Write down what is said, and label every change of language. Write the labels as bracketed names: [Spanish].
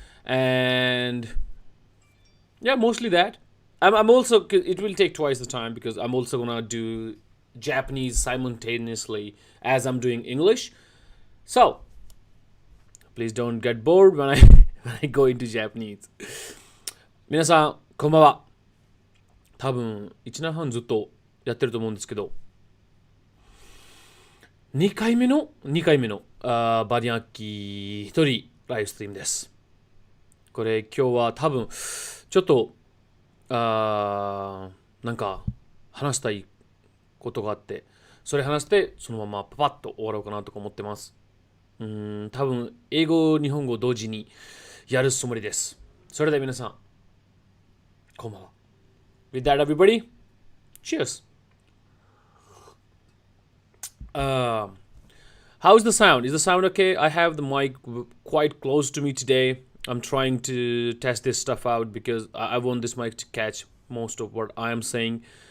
[English] And yeah, mostly that. I'm also, it will take twice the time because I'm also gonna do Japanese simultaneously as I'm doing English. So please don't get bored when I go into Japanese. [Japanese] 皆さんこんばんは。多分1年半ずっとやってると思うんですけど、2回目のバリアンアッキー1人ライブストリームです。これ今日は多分ちょっとなんか話したいことがあって、それ話してそのままパパッと終わろうかなとか思ってます。多分英語日本語同時にやるつもりです。それでは皆さんこんばんは。 [English] With that everybody, cheers. How's the sound? Is the sound okay? I have the mic quite close to me today. I'm trying to test this stuff out because I want this mic to catch most of what I am saying.